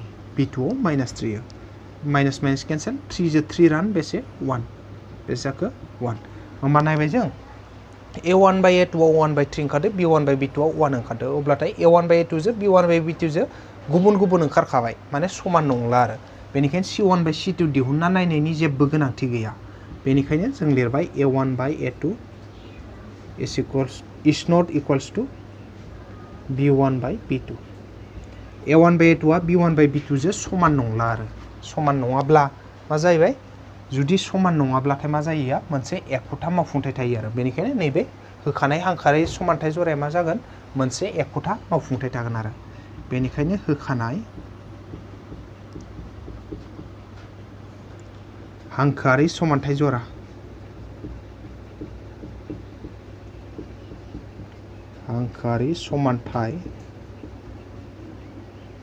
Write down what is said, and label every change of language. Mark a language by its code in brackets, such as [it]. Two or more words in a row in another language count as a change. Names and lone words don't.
[brx] B2 आव -3 [en] minus minus cancel [brx] 3 जो 3 रान बेसे 1 बेसे जाखो 1 होमबा नायबाय जों A1/A2 आव 1/3 ओंखारदो B1/B2 आव 1 ओंखारदो अब्लाथाय A1/A2 जो B1/B2 जो गुबुन गुबुन ओंखारखाबाय माने समान नंला आरो बेनिखायनो C1/C2 दिहुनना नायनायनि जेबो गोनांथि गैया बेनिखायनो जों लिरबाय A1/A2 [en] is not equals to [brx] B1/B2 A1/A2 आ B1/B2 जो समान नंला आरो समान नङाब्ला मा जाहैबाय जुदि समान नङाब्लाथाय मा जायो मोनसे एखुथा मावफुंथाय थायो आरो बेनिखायनो नैबे होखानाय हांखोआरि समानथाय जराया मा जागोन मोनसे एखुथा मावफुंथाय थागोन आरो बेनिखायनो होखानाय हांखोआरि समानथाय जरा हांखोआरि समानथाय